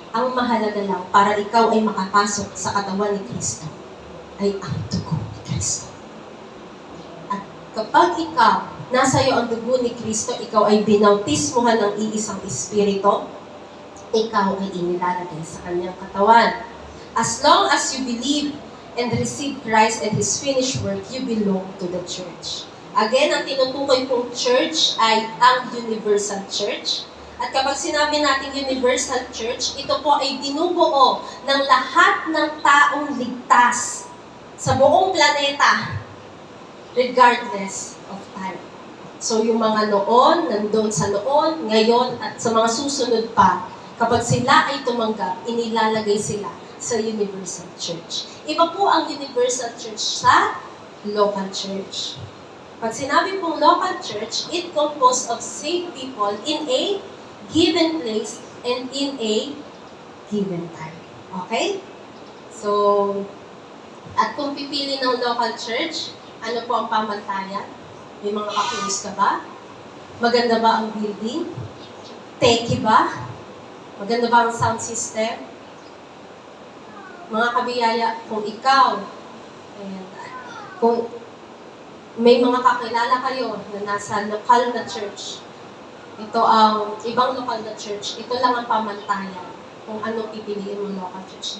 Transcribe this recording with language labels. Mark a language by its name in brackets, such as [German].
[Filipino] Ang mahalaga lang para ikaw ay makapasok sa katawan ni Kristo ay ang dugo ni Kristo. At kapag ikaw, nasa iyo ang dugo ni Kristo, ikaw ay binautismuhan ng iisang Espiritu, ikaw ay inilalagay sa kanyang katawan. [English] As long as you believe and receive Christ and His finished work, you belong to the church. [Filipino] Again, ang tinutukoy kong church ay ang universal church. At kapag sinabi natin universal church, ito po ay binubuo ng lahat ng taong ligtas sa buong planeta, [English] regardless of time. [Filipino] So yung mga noon, nandun sa noon, ngayon, at sa mga susunod pa, kapag sila ay tumanggap, inilalagay sila sa universal church. Iba po ang universal church sa local church. Pag sinabi pong [English] local church, it composed of saved people in a given place and in a given time. Okay? So, [Filipino] At kung pipili ng local church, ano po ang pamantayan? May mga kakinis ka ba? Maganda ba ang building? Techy ba? Maganda ba ang sound system? Mga kabiyaya, kung ikaw, ayan, kung may mga kakilala kayo na nasa lokal na church, ito ang ibang lokal na church, ito lang ang pamantayan kung ano pipiliin mo local church.